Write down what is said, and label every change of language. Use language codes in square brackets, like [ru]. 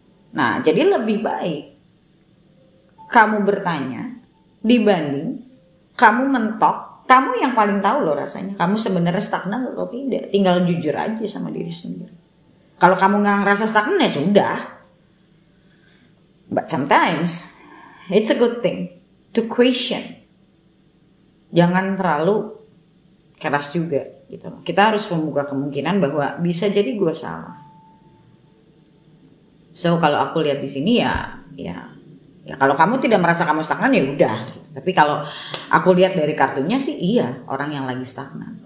[id] Nah, jadi lebih baik kamu bertanya dibanding kamu mentok. Kamu yang paling tahu loh rasanya, kamu sebenarnya stagnan atau tidak. Tinggal jujur aja sama diri sendiri. Kalau kamu nggak ngerasa stagnan ya sudah. [en] But sometimes it's a good thing to question. [id] Jangan terlalu keras juga gitu. Kita harus membuka kemungkinan bahwa bisa jadi gue salah. So kalau aku lihat di sini ya kalau kamu tidak merasa kamu stagnan ya udah. Gitu. Tapi kalau aku lihat dari kartunya sih iya, orang yang lagi stagnan.